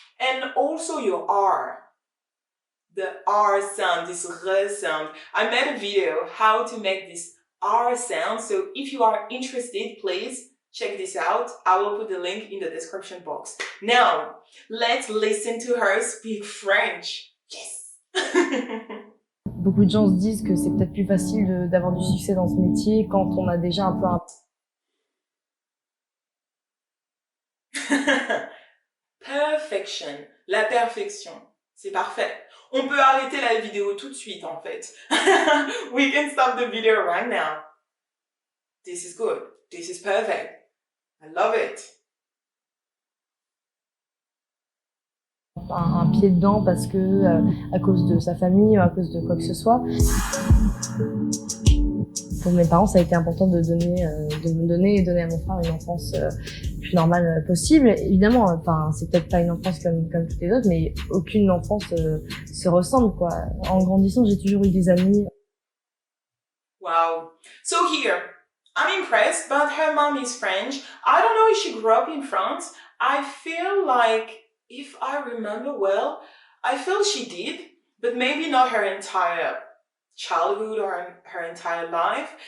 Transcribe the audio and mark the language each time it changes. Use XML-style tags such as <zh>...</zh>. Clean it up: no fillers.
<en>And also your R. The R sound, this R sound. I made a video how to make this R sound. So if you are interested, please check this out. I will put the link in the description box. Now, let's listen to her speak French. Yes!</en> <fr>Beaucoup de gens se disent que c'est peut-être plus facile d'avoir du succès dans ce métier quand on a déjà un peu un... Perfection, la perfection, c'est parfait. On peut arrêter la vidéo tout de suite en fait.</fr> <en>We can stop the video right now. This is good. This is perfect. I love it.</en> <fr>Un pied dedans parce que à cause de sa famille ou à cause de quoi que ce soit. Pour mes parents, ça a été important de me donner et donner à mon frère une enfance plus normale possible. Évidemment, enfin, c'est peut-être pas une enfance comme toutes les autres, mais aucune enfance se ressemble, quoi. En grandissant, j'ai toujours eu des amis.</fr> <en>Wow. So here, I'm impressed, but her mom is French. I don't know if she grew up in France. I feel like, if I remember well, I feel she did, but maybe not her entire childhood or her entire life.</en>